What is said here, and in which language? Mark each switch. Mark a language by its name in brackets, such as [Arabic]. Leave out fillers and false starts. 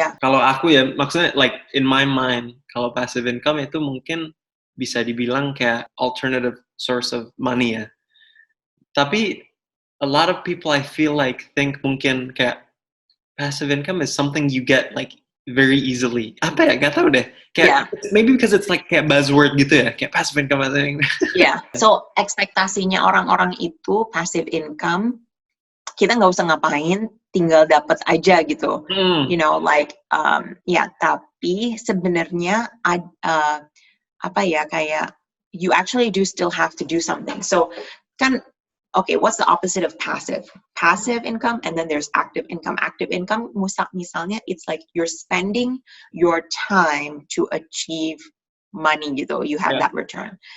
[Indonesian] Kalau aku ya maksudnya [English] like in my mind [Indonesian] kalau passive income itu mungkin bisa dibilang kayak [English] alternative source of money [Indonesian] ya. [English] Tapi a lot of people I feel like think [Indonesian] mungkin kayak [English] passive income is something you get like very easily. [Indonesian] Apa ya? Gak tau deh. [English] Kayak maybe because it's like kayak buzzword [Indonesian] gitu ya. Kayak passive income. So ekspektasinya orang-orang itu passive income kita nggak usah ngapain, tinggal dapat aja gitu. [English] You know, like, [Indonesian] tapi sebenarnya apa ya, kayak [English] you actually do still have to do something. So kan, okay, what's the opposite of passive? Passive income, and then there's active income. Active income, [Indonesian] misalnya, [English] it's like you're spending your time to achieve money [Indonesian] gitu. [English] You have that return.